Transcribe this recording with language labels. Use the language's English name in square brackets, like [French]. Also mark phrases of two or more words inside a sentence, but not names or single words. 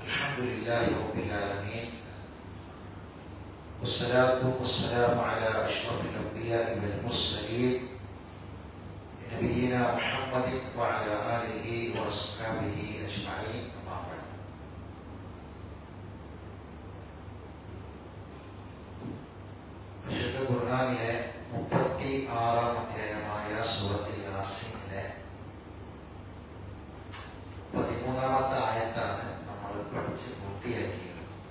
[Arabic] لله رب العالمين والصلاة والسلام على أشرف الأنبياء والمرسلين نبينا محمد وعلى آله وأصحابه أجمعين. أما بعد. [Malayalam] വിശുദ്ധ ഖുർആനിലെ 36-ാം അധ്യായമായ സൂറത്ത് യാസീനിലെ 13-ാമത്തെ ആയത്താണ് നമ്മൾ പഠിച്ച് പൂർത്തിയാക്കിയത്.